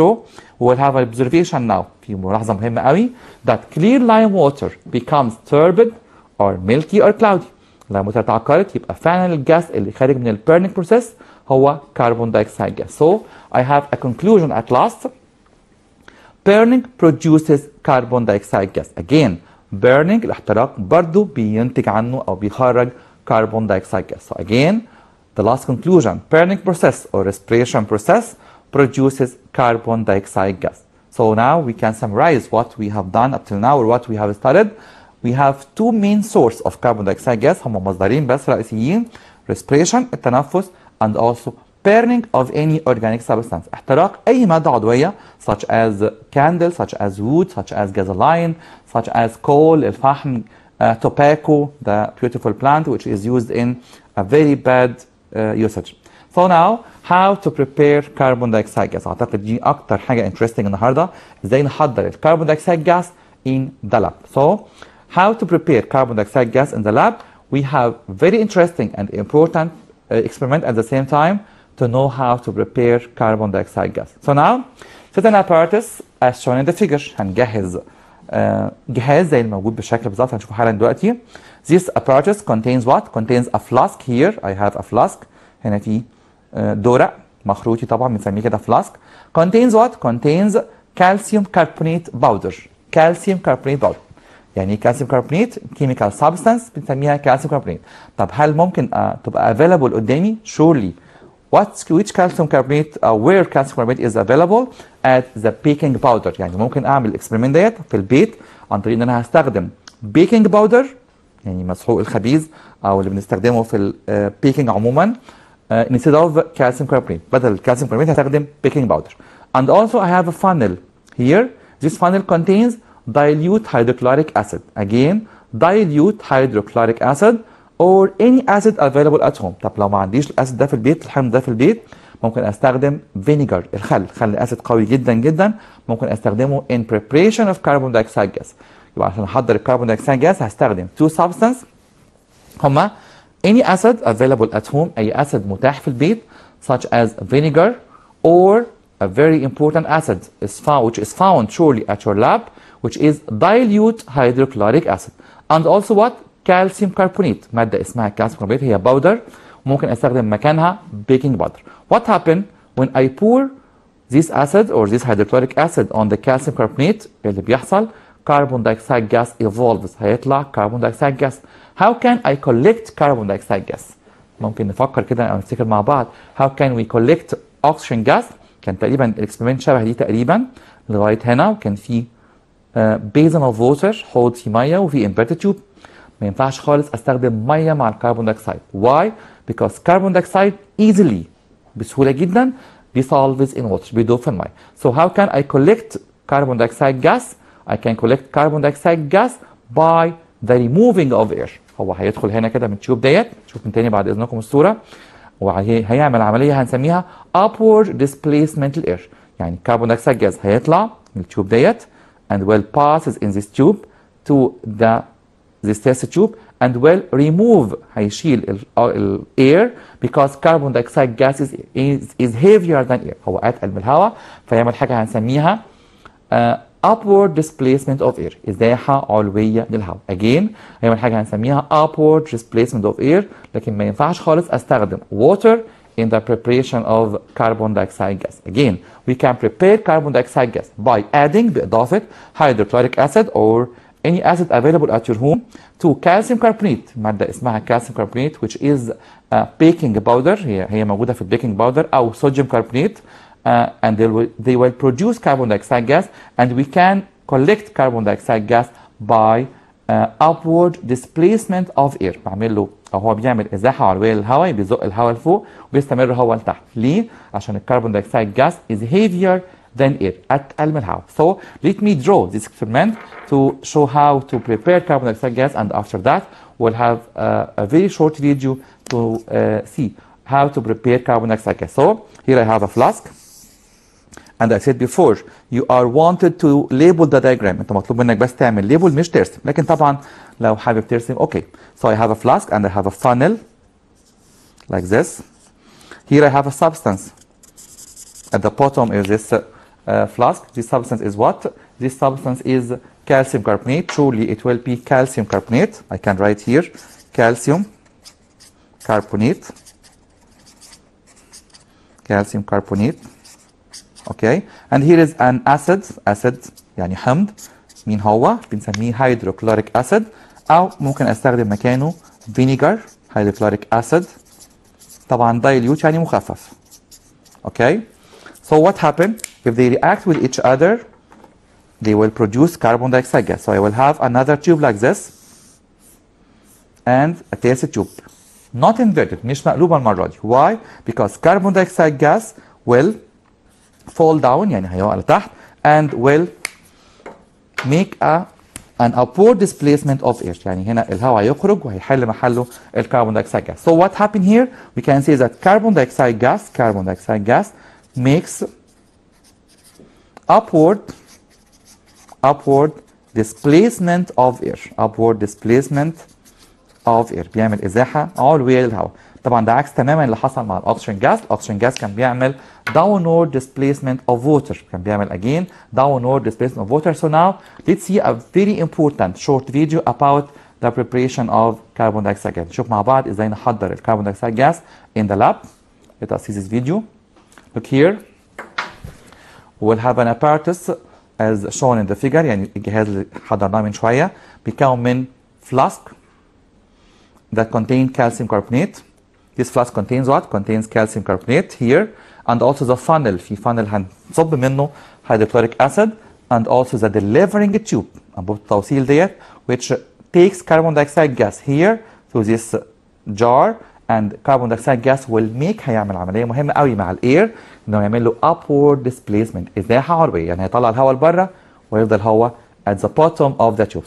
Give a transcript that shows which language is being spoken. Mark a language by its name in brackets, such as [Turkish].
[English] So we will have an observation now، [Arabic] في ملاحظة مهمة قوي [English] that clear lime water becomes turbid or milky or cloudy. [Arabic] لما تتعكرت يبقى فعلا الجاز اللي خارج من البيرنينج بروسيس هو كربون دايوكسيد جاز. [English] So I have a conclusion at last. Burning produces carbon dioxide gas. Again, burning [Arabic] الاحتراق برضو بينتج عنه أو بيخرج [English] carbon dioxide gas. So again, the last conclusion, burning process or respiration process produces carbon dioxide gas. So now we can summarize what we have done up till now or what we have studied. We have two main sources of carbon dioxide gas، [Arabic] هم مصدرين بس رئيسيين، [English] respiration التنفس and also burning of any organic substance، [Arabic] احتراق أي مادة عضوية [English] such as candle, such as wood, such as gasoline, such as coal الفحم, tobacco, the beautiful plant which is used in a very bad usage. So now how to prepare carbon dioxide gas. [Arabic] أعتقد دي أكتر حاجة interesting النهاردة، إزاي نحضر الكربون [English] dioxide gas in the lab. So how to prepare carbon dioxide gas in the lab. We have very interesting and important experiment at the same time to know how to prepare carbon dioxide gas. So now certain apparatus as shown in the figure. [Arabic] هنجهز جهاز زي الموجود بالشكل بالظبط هنشوفه حالا دلوقتي. [English] This apparatus contains what? Contains a flask. Here I have a flask. [Arabic] هنا في دورق مخروطي طبعا بنسميه كده flask. [English] Contains what? Contains calcium carbonate powder. Calcium carbonate powder. [Arabic] يعني [English] calcium carbonate chemical substance [Arabic] بنسميها calcium carbonate. طب هل ممكن تبقى available قدامي؟ Surely. [English] which calcium carbonate where calcium carbonate is available at the baking powder. [Arabic] يعني ممكن اعمل الاكسبيرمنت ديت في البيت عن طريق ان انا هستخدم بيكنج باودر، يعني مسحوق الخبيز او اللي بنستخدمه في البيكنج عموما، [English] instead of calcium carbonate. [Arabic] بدل الكالسيوم كاربونيت هستخدم baking powder. [English] And also I have a funnel here. This funnel contains dilute hydrochloric acid. Again, dilute hydrochloric acid or any acid available at home. [Arabic] طب لو ما عنديش الاسيد ده في البيت، الحمض ده في البيت، ممكن استخدم vinegar، خل اسيد قوي جدا جدا، ممكن استخدمه [English] in preparation of carbon dioxide gas. [Arabic] يبقى عشان احضر الكربون دايوكسيد جاز هستخدم [English] two substances هما any acid available at home، [Arabic] اي اسيد متاح في البيت [English] such as vinegar or a very important acid which is found surely at your lab, which is dilute hydrochloric acid. And also what? [Arabic] calcium carbonate، مادة اسمها calcium carbonate، هي باودر ممكن استخدم مكانها baking powder. [English] What happen when I pour this acid or this hydrochloric acid on the calcium carbonate؟ [Arabic] اللي بيحصل [English] carbon dioxide gas evolves، [Arabic] هيطلع carbon dioxide gas. [English] How can I collect carbon dioxide gas؟ [Arabic] ممكن نفكر كده او نفتكر مع بعض. [English] How can we collect oxygen gas؟ [Arabic] كان تقريبا الاكسبيرمنت شبه دي تقريبا لغايه هنا، وكان في [English] basin of water، [Arabic] حوض فيه ميه وفي [English] inverted tube. [Arabic] ما ينفعش خالص استخدم ميه مع الكربون دايوكسيد. [English] Why؟ Because carbon dioxide easily [Arabic] بسهوله جدا [English] dissolves in water، [Arabic] بيدوب في الميه. [English] So how can I collect carbon dioxide gas؟ I can collect carbon dioxide gas by the removing of air. [Arabic] هو هيدخل هنا كده من التيوب ديت، شوف من تاني بعد اذنكم الصوره، وهيعمل عمليه هنسميها [English] upward displacement air. [Arabic] يعني الكربون دايوكسيد جاز هيطلع من التيوب ديت [English] and will passes in this tube to this test tube and will remove، هيشيل ال air because carbon dioxide gas is heavier than air، [Arabic] هو اتقل من الهواء، فيعمل حاجه هنسميها [English] upward displacement of air، [Arabic] ازاحه علويه للهواء. [English] again [Arabic] هيعمل حاجه هنسميها [English] upward displacement of air، [Arabic] لكن ما ينفعش خالص استخدم [English] water in the preparation of carbon dioxide gas. again we can prepare carbon dioxide gas by adding، باضافه hydrochloric acid or any acid available at your home to calcium carbonate، [Arabic] ماده اسمها [English] calcium carbonate which is baking powder، [Arabic] هي موجوده في البيكنج باودر، او [English] sodium carbonate. And they will produce carbon dioxide gas, and we can collect carbon dioxide gas by upward displacement of air. [Arabic] بعمل له او هو بيعمل ازاحه علويه للهواء، بيزق الهواء لفوق وبيستمر هو لتحت. ليه؟ عشان الكربون دايوكسيد [English] gas is heavier than air، [Arabic] اتقل من الهواء. [English] So let me draw this experiment to show how to prepare carbon dioxide gas, and after that we'll have a very short video to see how to prepare carbon dioxide gas. So here I have a flask. And I said before you are wanted to label the diagram. [Arabic] انت مطلوب منك بس تعمل label مش ترسم، لكن طبعا لو حابب ترسم اوكي. [English] So I have a flask and I have a funnel like this. Here I have a substance. At the bottom is this flask. This substance is what? This substance is calcium carbonate. Surely it will be calcium carbonate. I can write here calcium carbonate. Calcium carbonate. Okay, and here is an acid [Arabic] يعني حمض. مين هو؟ بنسميه hydrochloric acid، أو ممكن أستخدم مكانه vinegar hydrochloric acid. طبعا dilute يعني مخفف. [English] Okay, so what happen if they react with each other? They will produce carbon dioxide gas. So I will have another tube like this and a test tube, not inverted، [Arabic] مش مقلوبة المرة دي. [English] Why? Because carbon dioxide gas will fall down، [Arabic] يعني هيقع لتحت، [English] and will make an upward displacement of air، [Arabic] يعني هنا الهواء يخرج وهيحل محله الكربون دايوكسيد [English] gas. So what happened here? We can say that carbon dioxide gas makes upward displacement of air، [Arabic] بيعمل ازاحه علويه للهواء. طبعا ده عكس تماما اللي حصل مع الاكسجين جاز. الاكسجين جاز كان بيعمل [English] downward displacement of water، [Arabic] كان بيعمل again downward displacement of water. [English] So now let's see a very important short video about the preparation of carbon dioxide gas. [Arabic] نشوف مع بعض ازاي نحضر الكربون دايوكسيد [English] gas in the lab. Let us see this video. Look here. We'll have an apparatus as shown in the figure، [Arabic] يعني الجهاز اللي حضرناه من شويه بيكون من [English] flask that contain calcium carbonate. This flask contains what? Contains calcium carbonate here, and also the funnel. في funnel [Arabic] هنصب منه [English] hydrochloric acid, and also the delivering tube [Arabic] أنبوبة التوصيل ديت, [English] which takes carbon dioxide gas here to this jar, and carbon dioxide gas will make, [Arabic] هيعمل عملية مهمة قوي مع الاير انه يعمل له [English] upward displacement, [Arabic] ازاحة عربية, يعني هيطلع الهواء لبره ويفضل هو [English] at the bottom of the tube.